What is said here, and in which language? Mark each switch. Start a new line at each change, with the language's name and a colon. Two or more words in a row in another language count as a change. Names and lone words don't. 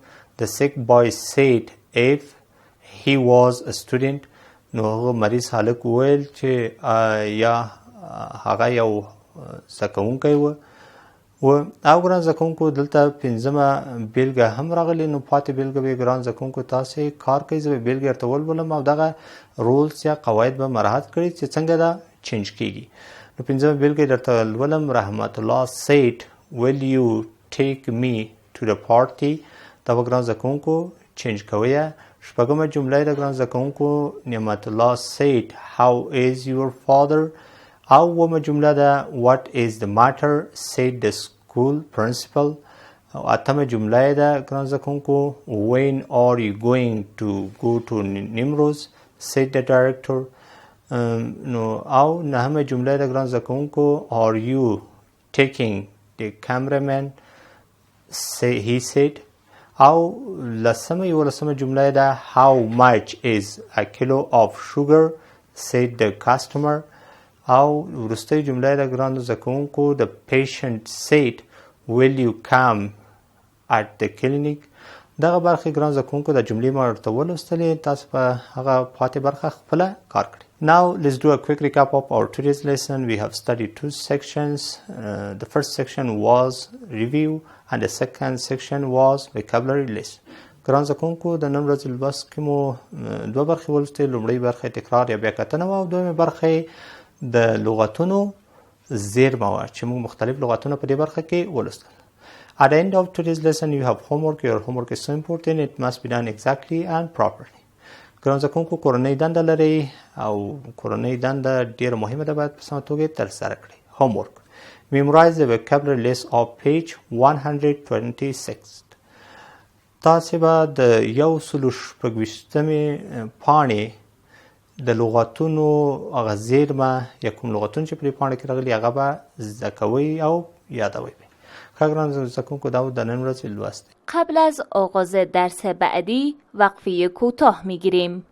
English: the sick boy said if he was a student.
Pashto: نو هغه مریض هلک وویل چې یا هغه یو زده کوونکی و. او ګران زده کوونکو دلته پنځمه بیلګه هم راغلې. نو پاتې بیلګه به ګران زده کوونکو تاسې کار کوئ. زه به بیلګې درته ولولم او دغه رولز یا قواعد به مراعات کړئ چې څنګه دا چینج کیږي. نو پنځمه بیلګه درته لولم.
English: رحمت الله said will you take me to the party.
Pashto: دا به ګران زده کوونکو چینج کوئ. شپږمه جمله د ګران زده کوونکو نعمت الله
English: said how is your father.
Pashto: او اومه جمله ده
English: what is the matter said the school principal.
Pashto: او اتمه جمله ده ګران زده کوونکو
English: when are you going to go to Nimruz said the director.
Pashto: نو او نهمه جمله ده ګران زده کوونکو
English: are you taking the cameraman say he said.
Pashto: او لسمه یولسمه جمله ده
English: how much is a kilo of sugar said the customer.
Pashto: او وروستۍ جمله ده ګران زده کوونکو
English: the patient said will you come at the clinic.
Pashto: دغه برخې ګران زده کوونکو د جملې ما ورته ولوستلې. تاسو په هغه پاتې برخه خپله کار کړئ.
English: Now let's do a quick recap of our today's lesson. We have studied two sections. The first section was review and the second section was vocabulary list.
Pashto: ګران زده کوونکو د نن ورځې لوست کې مو دوه برخې ولوستې. لومړۍ برخه تکرار یا بیاکتنه وه او دویمه برخه د لغتونو زیرمه وه چې موږ مختلف لغتونه په دې برخه کې ولوستل.
English: At the end of today's lesson you have homework. Your homework is so important. It must be done exactly and properly.
Pashto: ګران زده کوونکو کورنۍ دنده لرئ او کورنۍ دنده ډېره مهمه ده. باید په سمه توګه ترسره کړئ.
English: homework. Memorize the vocabulary list of page 126.
Pashto: تاسې به د 126مې پاڼې د لغتونو هغه زیرمه یا کوم لغتونه چې په دې پاڼه کې راغلي هغه به زده کوئ او یادوئ. ښه ګران زده کوونکو دا د نن ورځې لوست.
Persian: قبل از آغاز درس بعدی وقفه کوتاه میگیریم.